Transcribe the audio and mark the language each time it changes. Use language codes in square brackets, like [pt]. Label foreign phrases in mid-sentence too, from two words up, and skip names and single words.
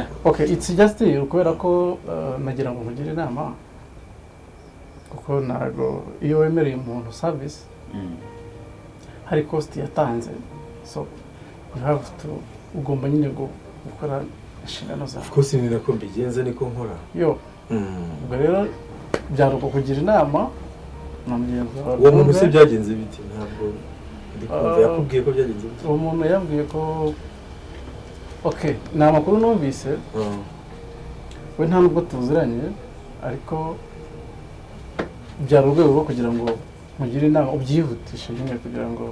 [en] Okay, it's just [rw] kubera ko nagira ngo nkugire inama kuko ntago iyo wemereye umuntu service hari cost yatanze. [en] So you have to [rw] ugomba nyine gukora inshingano zawe. [en] Of course [rw] ni nako mbigenza niko nkora. Ubwo rero byaruko kugira inama namugenza. Uwo muntu se byagenze biti? Ntabwo ndikumva yakubwiye ko byagenze biti? Uwo muntu yambwiye ko okay, ni amakuru numvise. We nta nubwo tuziranye ariko byari urwego rwo kugira ngo mugire inama ubyihutishe nyine kugira ngo